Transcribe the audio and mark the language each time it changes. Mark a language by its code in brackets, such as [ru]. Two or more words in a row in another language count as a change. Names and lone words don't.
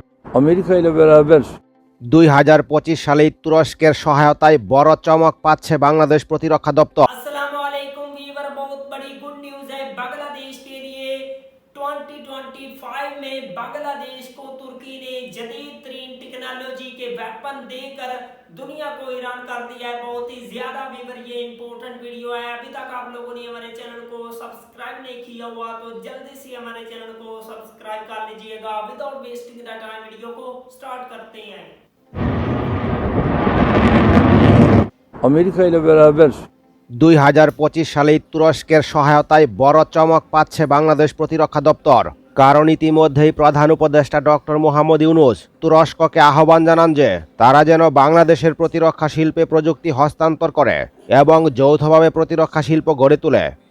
[tr] Amerika ile beraber [bn] 2025 সালে তুরস্কের সহায়তায় বড় চমক পাচ্ছে বাংলাদেশ প্রতিরক্ষা দপ্তর। [ar] السلام عليكم [ur] ویور، بہت بڑی [en] good news [ur] ہے بنگلہ دیش کے لیے. 2025 میں بنگلہ دیش کو ترکی نے جدید ترین ٹیکنالوجی کے ویپن دے کر دنیا کو حیران کر دیا ہے. بہت ہی زیادہ ویور یہ [en] important video [ur] ہے۔ ابھی تک آپ لوگوں نے ہمارے چینل کو سبسکرائب نہیں کیا ہوا تو جلدی سے ہمارے چینل کو سبسکرائب کر لیجیے گا. [en] without wasting the time [ur] ویڈیو کو اسٹارٹ کرتے ہیں. [tr] Amerika ile beraber [bn] 2025 সালে তুরস্কের সহায়তায় বড় চমক পাচ্ছে বাংলাদেশ প্রতিরক্ষা দপ্তর। কারণ ইতিমধ্যেই প্রধান উপদেষ্টা ডক্টর মোহাম্মদ ইউনূস তুরস্ককে আহ্বান জানান যে তারা যেন বাংলাদেশের প্রতিরক্ষা শিল্পে প্রযুক্তি হস্তান্তর করে এবং যৌথভাবে প্রতিরক্ষা শিল্প গড়ে তোলে।